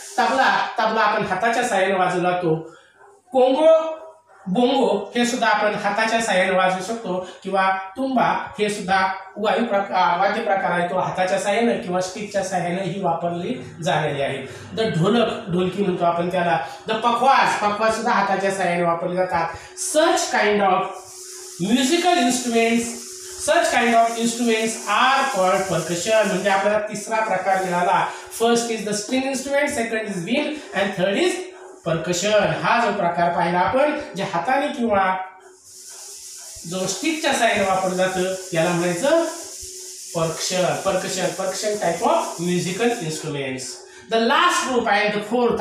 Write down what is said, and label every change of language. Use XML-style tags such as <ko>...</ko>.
<mr>तबला आपण हाताच्या साहाय्याने वाजवला जातो. कोंगो, बोंगो हे सुद्धा आपण हाताच्या साहाय्याने वाजवू शकतो किंवा तुंबा हे सुद्धा वाद्य प्रकार आहे, तो हाताच्या साहाय्याने किंवा स्टिकच्या साहाय्याने ही वापरली जाणारी आहे. द ढोलक, ढोलकी म्हणतो आपण त्याला. द पखवाज, पखवाज सुद्धा हाताच्या साहाय्याने वापरले जातात.</mr> <en>Such kind of musical instruments, such kind of instruments are called percussion.</en> <mr>म्हणजे आपल्याला तिसरा प्रकार मिळाला.</mr> <en>First is the string instrument, second is wind and third is percussion.</en> <mr>हा जो प्रकार पाहिला आपण, जे हाताने किंवा जो स्टिकच्या साहाय्याने वापरलं जातं याला म्हणायचं percussion.</mr> <en>Percussion, percussion type of musical instruments. The last group आहे the fourth.</en>